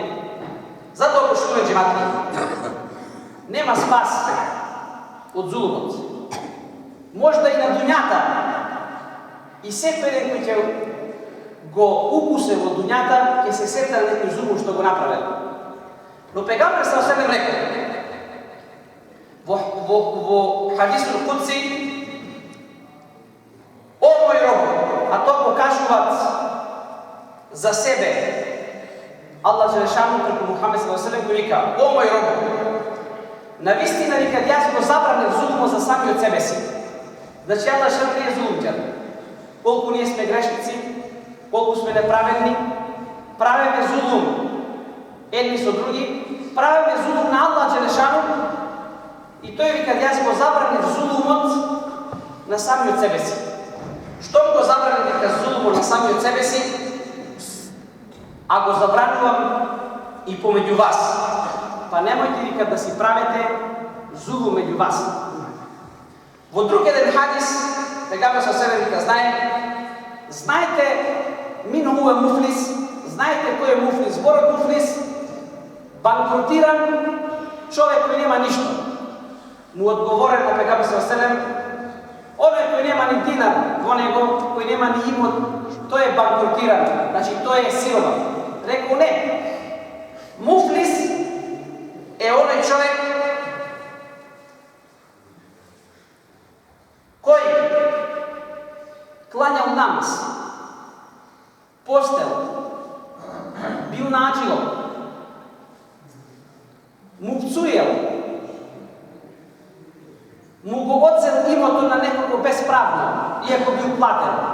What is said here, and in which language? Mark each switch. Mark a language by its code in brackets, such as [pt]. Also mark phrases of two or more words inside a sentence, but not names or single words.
[mk] Затоа пошто джемати, нема спас од зулумот. Можда и на дуњата, и секој еден кој ќе го укусе во дуњата, ќе се сети на некој зулум што го направил. Но пегамбер [ar] صلى الله عليه وسلم [mk] рекол во хадисот кудси: о мој роб, а тоа го кажуваат за себе. Аллах Желешану преку Мухамед [ar] صلى الله عليه وسلم [mk] го вика: о мој роб, навистина вика јас го забранив зулумот за самиот себе си. Значи Аллах Желешану не е зулумчар. Колку ние сме грешници, колку сме неправедни, правиме зулум едни со други, правиме зулум на Аллах Желешану и тој вика јас го забранив зулумот на самиот себе си. Штом го забранив вика зулумот на самиот себе си, а го забранувам и помеѓу вас. Па немојте вика да си правите зулум меѓу вас. Во друг еден хадис, пегамбер [ar] صلى الله عليه وسلم [mk] вика, знаете [ar] من هو مفلس, [mk] знаете кој е муфлис? Зборот муфлис, банкротиран човек кој нема ништо. Му одговорен на пегамбер [ar] صلى الله عليه وسلم, [mk] оној кој нема ни динар во него, кој нема ни имот, тој е банкротиран, значи тој е сиромах. Рекол не. Муфлис е оној човек кој клањал намаз, постел, бил на аџилот, му пцуел, му го одзел имото на некого безправно, иако бил платен.